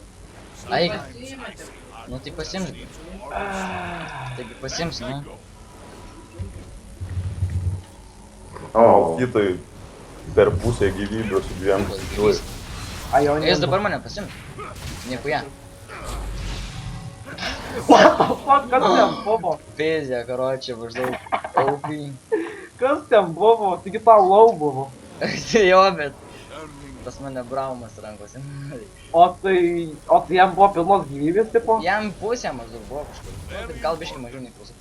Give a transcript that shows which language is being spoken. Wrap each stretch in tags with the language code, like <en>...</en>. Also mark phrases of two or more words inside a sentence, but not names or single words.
<lt>Aik. Nu tai pasiims. Taigi pasiims, nu. O, Kitai per pusę gyvybių su dviem. Ajo, ne. Jis dabar mane pasiims. Nieko ją.</lt> <en>What the fuck,</en> <lt>kas ten buvo? Pėzė, karočią, maždaug. OP. Kas ten buvo? Taigi tau low buvo. Jo, bet. Pas mane braumas rankose. O tai jam buvo pilnos gyvybės, tipo? Jam pusė maždaug buvo kažkur. Gal biškai mažiau nei pusė.</lt>